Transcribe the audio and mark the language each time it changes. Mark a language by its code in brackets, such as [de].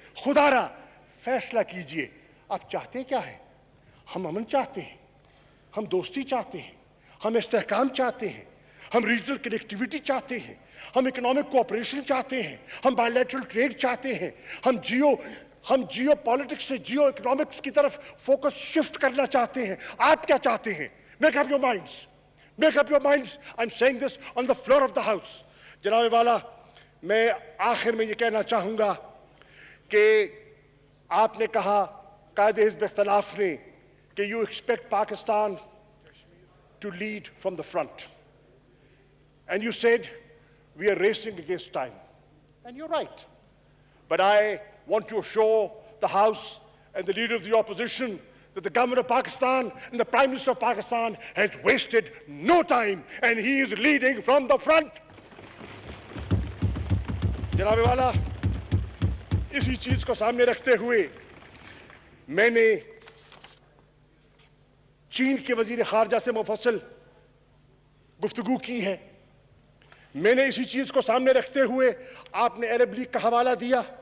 [ur] خدا را فیصلہ کیجئے، آپ چاہتے کیا ہے؟ ہم امن چاہتے ہیں، ہم دوستی چاہتے ہیں، ہم استحکام چاہتے ہیں، ہم ریجنل کنیکٹیویٹی چاہتے ہیں، ہم اکنامک کوآپریشن چاہتے ہیں، ہم بائی لیٹرل ٹریڈ چاہتے ہیں، ہم جیو پالیٹکس سے جیو اکنامکس کی طرف فوکس شفٹ کرنا چاہتے ہیں. آپ کیا چاہتے ہیں؟ [en] Make up your minds. Make up your minds. I'm saying this on the floor of the house. [ur] جناب والا، میں آخر میں یہ کہنا چاہوں گا کہ آپ نے کہا قائد حزب اختلاف نے کہ [en] you expect Pakistan to lead from the front. And you said we are racing against time. And you're right. But I want to assure the House and the Leader of the Opposition that the government of Pakistan and the Prime Minister of Pakistan has wasted no time and he is leading from the front. [ur] جناب والا، اسی چیز کو سامنے رکھتے ہوئے میں نے چین کے وزیر خارجہ سے مفصل گفتگو کی ہے. میں نے اسی چیز کو سامنے رکھتے ہوئے آپ نے عرب لیگ کا حوالہ دیا.